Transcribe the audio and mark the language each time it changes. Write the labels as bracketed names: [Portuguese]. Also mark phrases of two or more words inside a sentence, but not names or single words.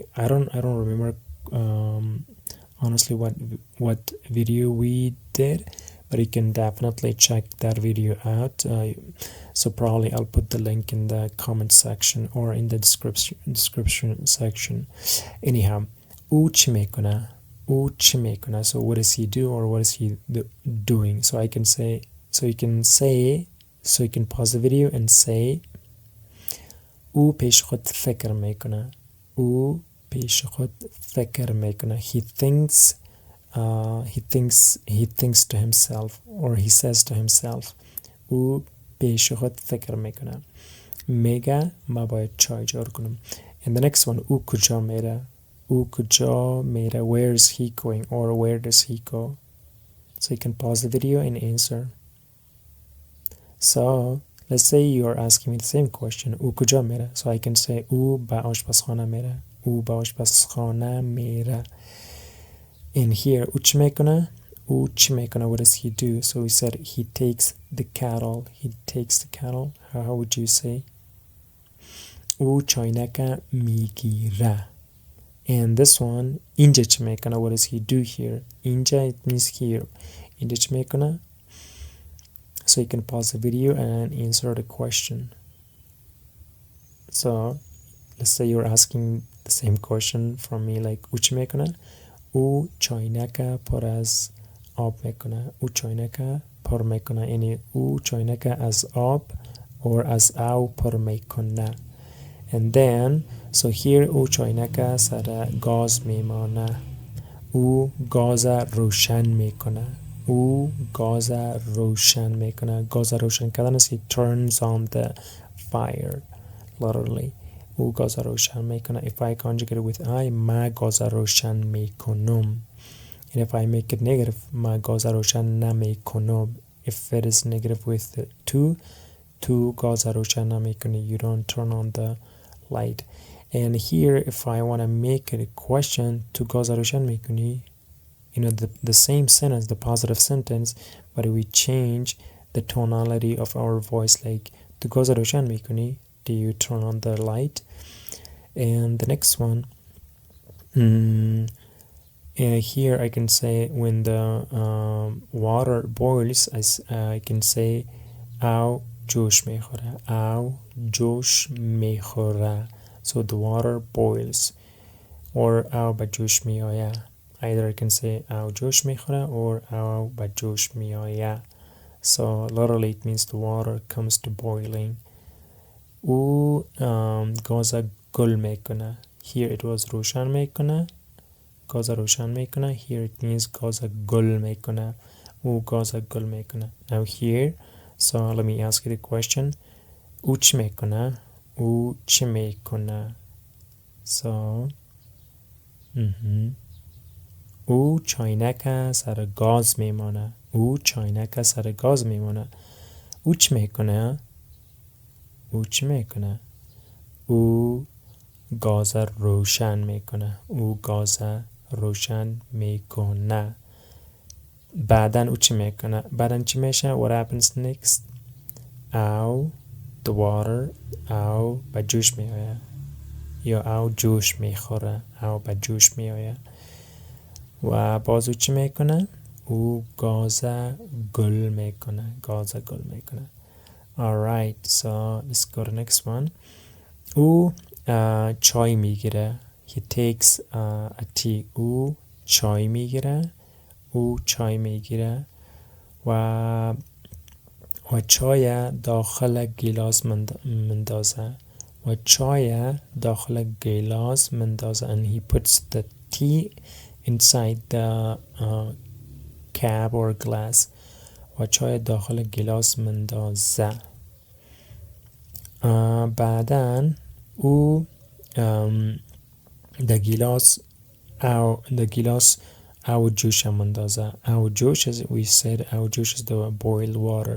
[English] I don't remember honestly what video we did, but you can definitely check that video out. So probably I'll put the link in the comment section or in the description section. Anyhow, [Persian] او چی میکنه? او چی میکنه? [English] So what does he do, or what is he doing? So I can say, so you can pause the video and say [Persian] او پیش خود فکر میکنه. او پیش خود فکر میکنه. [English] He thinks to himself, or he says to himself. [Persian] او پیش خود فکر میکنه. میگه ما باید چای جور کنم. [English] And the next one, [Persian] او کجا میره? او کجا میره? [English] Where is he going, or where does he go? So you can pause the video and answer. So let's say you are asking me the same question. [Persian] او کجا میره? [English] So I can say [Persian] او به آشپزخانه میره. او به آشپزخانه میره. [English] In here, [Persian] او چی میکنه؟ او چی میکنه? [English] What does he do? So we said he takes the cattle. He takes the cattle. How would you say? [Persian] او چاینک میگیره. [English] And this one, [Persian] اینجا چی میکنه? [English] What does he do here? اینجا, it means here. [Persian] اینجا چی میکنه? [English] So you can pause the video and answer the question. So let's say you're asking the same question from me, like [Persian] او چی میکنه؟ او چاینک پر از آب میکنه. او چاینک پر میکنه، یعنی او چاینک از آب or از آب پر میکنه. [English] And then so here [Persian] او چاینک سر گاز میمانه. او گاز روشن میکنه. او گاز روشن میکنه. گاز روشن کردن [English] is he turns on the fire literally. [Persian] او گاز روشن میکنه. [English] If I conjugate it with I, [Persian] ما گاز روشن میکنم. [English] And if I make it negative, [Persian] ما گاز روشن نمیکنم. [English] If it is negative with [Persian] تو گاز روشن نمیکنی. [English] You don't turn on the light. And here if I want to make it a question, [Persian] تو گاز روشن میکنی, [English] you know, the same sentence, the positive sentence, but we change the tonality of our voice, like [Persian] تو گاز روشن میکنی, [English] do you turn on the light? And the next one, here I can say when the water boils, I can say [Persian] او جوش میخوره. او جوش میخوره. [English] So the water boils. [Persian] Or او به جوش میآید. [English] Either I can say [Persian] او جوش میخوره or او به جوش میآید. [English] So literally it means the water comes to boiling. [Persian] او گاز گل میکنه. [English] Here it was [Persian] روشن میکنه. گاز روشن میکنه. [English] Here it means [Persian] گاز گل میکنه. او گاز گل میکنه. [English] Now here, so let me ask you the question. [Persian] او چی میکنه؟ او چی میکنه؟ So او چاینک سر گاز میمانه. او چاینک سر گاز میمانه. او چی میکنه؟ او چی میکنه؟ او گاز روشن میکنه. او گاز روشن میکنه. بعدن او چی میکنه؟ بعدن چی میشه؟ [English] What happens next? [Persian] او [English] the water [Persian] او به جوش میآید یا او جوش میخوره. او به جوش میآید. و باز او چی میکنه؟ او گاز گل میکنه. گاز گل میکنه. [English] Alright, so let's go to the next one. [Persian] او چای میگیره. [English] He takes a tea. [Persian] او چای میگیره. او چای میگیره و چای داخل گیلاس مندازه. و چای داخل گیلاس مندازه. And he puts the tea inside the cup or glass. و چای داخل گیلاس مندازه. بعدن او د گیلاس او جوش مندازه. او جوش, [English] as we said, [Persian] او جوش [English] is the boiled water.